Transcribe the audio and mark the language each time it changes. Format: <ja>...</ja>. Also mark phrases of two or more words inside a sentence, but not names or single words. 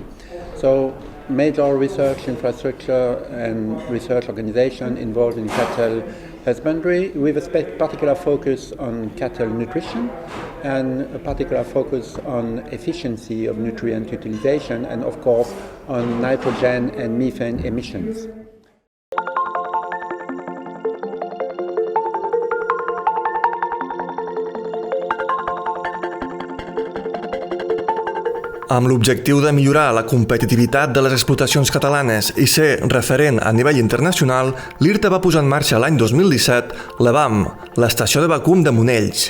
<en>So major research infrastructure and research organization involved in cattle husbandry with a particular focus on cattle nutrition and a particular focus on efficiency of nutrient utilization and of course on nitrogen and methane emissions.</en> <ca>Amb l'objectiu de millorar la competitivitat de les explotacions catalanes i ser referent a nivell internacional, l'IRTA va posar en marxa l'any 2017 l'EVAM, l'estació de vacum de Monells.</ca>